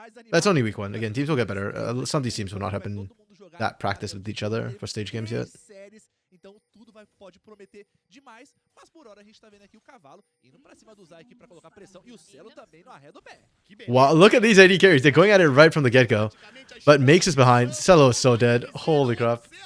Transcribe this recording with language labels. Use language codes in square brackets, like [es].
[en] That's only week 1. Again, teams will get better. Some of these teams will not have been that practiced with each other for stage games yet. [pt] Então tudo pode prometer demais, mas por hora a gente tá vendo aqui o Cavalo indo pra cima do Zay aqui pra colocar pressão e o Celo também no arredo pé. [en] Wow, look at these AD carries. They're going at it right from the get-go. But Makes is behind. Celo is so dead. Holy crap.